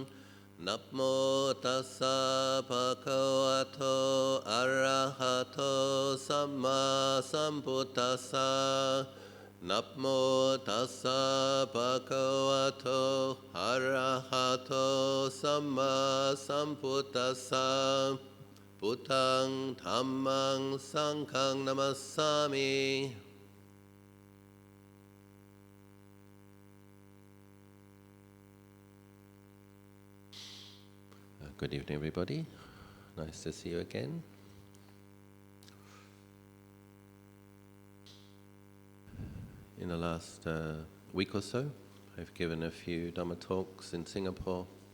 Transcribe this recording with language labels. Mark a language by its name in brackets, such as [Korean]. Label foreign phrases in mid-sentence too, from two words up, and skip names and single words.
[Pali] Namo tassa bhagavato arahato samma sambuddhassa. Namo tassa bhagavato arahato samma sambuddhassa. Buddhang dhammang sanghang namassami. [English] Good evening, everybody. Nice to see you again. In the last week or so, I've given a few Dhamma talks in Singapore.